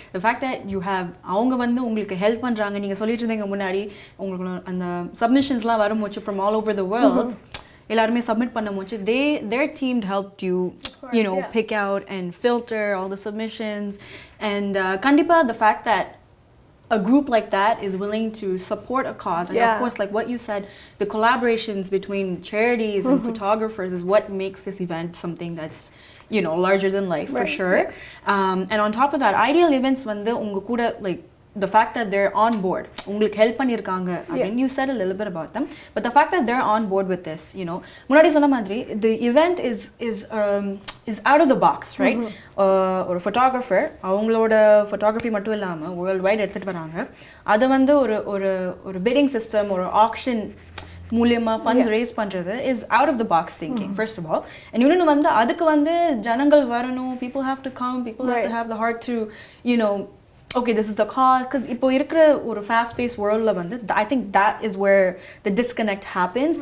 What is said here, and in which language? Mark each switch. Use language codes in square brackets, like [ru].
[en] The fact that you have [ta] அவங்க வந்து உங்களுக்கு ஹெல்ப் பண்றாங்க, நீங்க சொல்லிட்டு இருந்தீங்க முன்னாடி உங்களுக்கு அந்த சப்மிஷன்ஸ்லாம் வரும்போது [en] from all over the world [ta] எல்லாருமே சப்மிட் பண்ணும்போது [en] their team helped you pick out and filter all the submissions, and [ta] கண்டிப்பா [en] the fact that a group like that is willing to support a cause, and of course, like what you said, the collaborations between charities and photographers is what makes this event something that's larger than life for sure. And on top of that, Ideal Events [ta] வந்து உங்க கூட [en] like the fact that they're on board, [ta] உங்களுக்கு help பண்ணிருக்காங்க. [en] I mean, you said a little bit about them, but the fact that they're on board with this, [ta] முன்னாடி சொன்ன மாதிரி [en] the event is out of the box, right? [ta] ஒரு photographer அவங்களோட photography மட்டும் இல்லாம world wide எடுத்துட்டு வராங்க. அது வந்து ஒரு [en] bidding system or auction மூலமா funds raise பண்றது is out of the box thinking, first of all. And [ta] இன்னொன்னு வந்து அதுக்கு வந்து ஜனங்கள் வரணும், [en] people have to come, people have to have the heart to okay, this is the cause, because [ta] இப்போ இருக்கிற ஒரு fast paced worldல வந்து [en] I think that is where the disconnect happens.